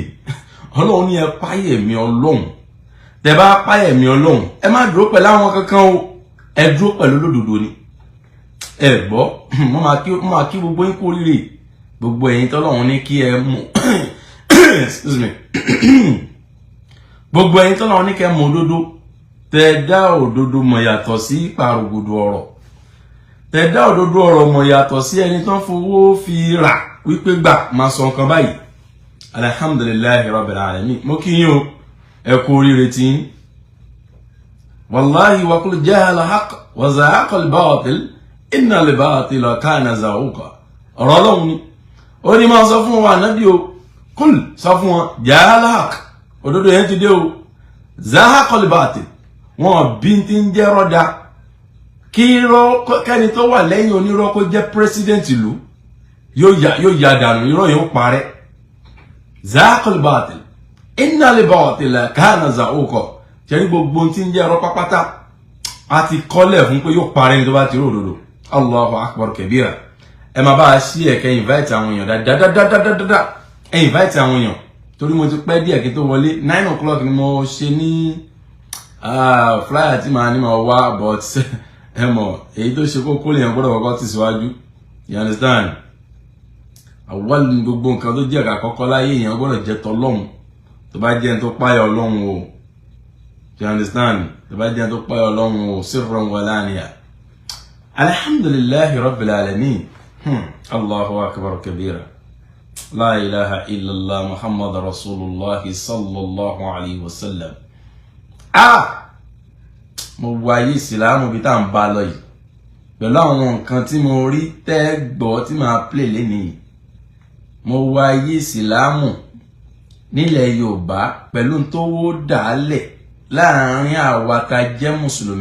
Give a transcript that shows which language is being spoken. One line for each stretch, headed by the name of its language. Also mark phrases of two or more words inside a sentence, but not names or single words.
Yoruba: Ọlọ́run ní ẹ páyà mi Ọlọ́run tẹ́ bá páyà mi Ọlọ́run ẹ má dúró pẹ̀lú àwọn kankan o ẹ dúró pẹ̀lú olódodo ni ẹ gbọ́ mo máa kí gbogbo yín kú oríire gbogbo ẹ̀yin t'Ọlọ́run ní kí ẹ mú
English: excuse me
Yoruba: gbogbo ẹ̀yin t'Ọlọ́run ní kí ẹ mú òdodo tẹ́ dá òdodo mọ̀ yàtọ̀ sí pàrògùdù ọ̀rọ̀ tẹ́ dá òdodo ọ̀rọ̀ mọ̀ yàtọ̀ sí ẹni tó ń fowó fi rà wípé gbà máa sọ nǹkan báyìí.
Arabic: الحمد لله رب العالمين
Yoruba: mo kí yín o ẹ kú oríire tí
Arabic: والله وا قل جاء الحق وزهق الباطل إن الباطل كان زهوقا
Yoruba: ọ̀rọ̀ Ọlọ́run ni ó ní máa sọ fún wa Ànábì o kul sọ fún wọn
Arabic: جاء الحق
Yoruba: òdodo yẹn ti dé o
Arabic: زهق الباطل
Yoruba: wọn bí tí ń jẹ́ rọ́dá kí kẹ́ni tó wà lẹ́yìn onírọ́ kó jẹ́ president ìlú yóò yà dànù irọ́ yóò parẹ́
Arabic: زهق الباطل إن الباطل كان زهوقا
Yoruba: ṣẹ́rí gbogbo tí ń jẹ́ ẹ̀rọ pápátá a ti kọ́lẹ̀ fún pé yóò parẹ́ ní tó bá ti rí òdodo.
Arabic: الله أكبر كبيرا
Yoruba: ẹ máa bá a ṣí ẹ̀kẹ́ invite àwọn èèyàn dáadáa ẹ invite àwọn èèyàn torí mo ti pẹ́ díẹ̀ kí tó wọlé 9 o'clock ni mo ṣe ní flyer tí màá ní máa wá but ẹ mọ̀ èyí tó ṣe kókó lèèyàn gbọ́dọ̀ kọ́kọ́ tì síwájú
English: you understand
Yoruba: àwọn gbogbo nǹkan tó jẹ́ àkọ́kọ́ láyé èèyàn gbọ́dọ̀ jẹ́ tọlọ́hun tó bá jẹ́ ẹni tó páyà Ọlọ́run o
English: you understand
Yoruba: tó bá jẹ́ ẹni tó páyà Ọlọ́run o
Arabic: سرا وعلانية. الحمد لله رب العالمين الله أكبر كبيرا لا إله إلا الله محمد رسول الله صلى الله عليه وسلم.
Yoruba: Mo wáyé ìsìlámù bí tá ń bá lọ yìí pẹ̀lú àwọn nǹkan tí mo rí tẹ́ gbọ́ tí máa play lénìí. Mo wáyé ìsìlámù nílẹ̀ Yorùbá pẹ̀lú tó wó dálẹ̀ láàrin àwa tá jẹ́ mùsùlùmí.